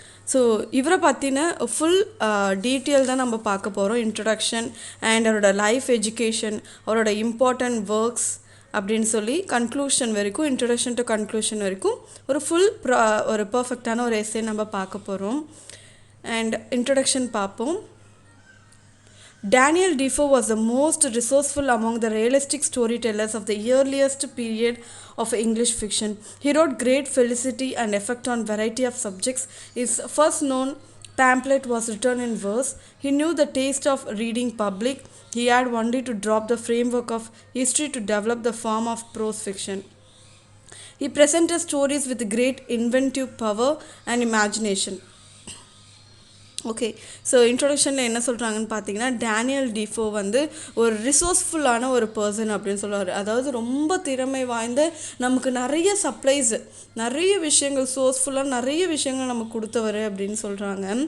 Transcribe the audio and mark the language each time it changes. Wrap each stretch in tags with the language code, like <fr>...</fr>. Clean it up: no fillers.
<ta>So இவரை பற்றின full detail தான் நம்ம பார்க்க போகிறோம். இன்ட்ரடக்ஷன் அண்ட் அவரோட லைஃப் எஜுகேஷன், அவரோட இம்பார்ட்டண்ட் ஒர்க்ஸ் அப்படின்னு சொல்லி கன்க்ளூஷன் வரைக்கும், இன்ட்ரடக்ஷன் டு கன்க்ளூஷன் வரைக்கும் ஒரு ஃபுல் ஒரு பர்ஃபெக்டான ஒரு எஸ்ஸே நம்ம பார்க்க போகிறோம். அண்ட் இன்ட்ரடக்ஷன் பார்ப்போம்.</ta> <en>Daniel Defoe was the most resourceful among the realistic storytellers of the earliest period of English fiction. He wrote great felicity and effect on variety of subjects. His first known pamphlet was written in verse. He knew the taste of reading public. He had only to drop the framework of history to develop the form of prose fiction. He presented stories with great inventive power and imagination.</en> <ta>Okay, so இன்ட்ரொடக்ஷனில் என்ன சொல்கிறாங்கன்னு பார்த்தீங்கன்னா, Daniel டீஃபோ ஒரு ரிசோர்ஸ்ஃபுல்லான ஒரு person அப்படின்னு சொல்லுவார். அதாவது ரொம்ப திறமை வாய்ந்த, நமக்கு நிறைய சப்ளைஸ், நிறைய விஷயங்கள், சோர்ஸ்ஃபுல்லாக நிறைய விஷயங்கள் நமக்கு கொடுத்தவர் அப்படின்னு சொல்கிறாங்க.</ta>